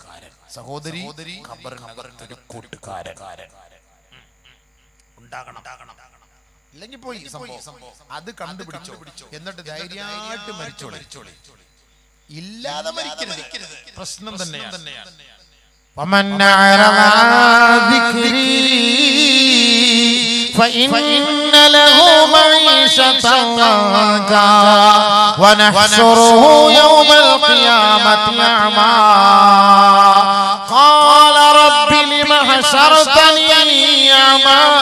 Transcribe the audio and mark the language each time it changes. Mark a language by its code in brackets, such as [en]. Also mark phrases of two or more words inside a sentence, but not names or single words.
[ml] സഹോദരി, ഖബറിനകത്ത് ഒരു കൂട്ടുകാരൻ ഉണ്ടാകണം. ഇല്ലെങ്കിൽ പോയി സംഭവം. അത് കണ്ടുപിടിച്ചോ, എന്നിട്ട് ധൈര്യമായിട്ട് മരിച്ചോളി. ഇല്ലാതെ മരിക്കരുത്, പ്രശ്നം തന്നെയാണ്. [ar] فإن له معيشة ضنكا ونحشره يوم القيامة أعمى قال رب لم حشرتني أعمى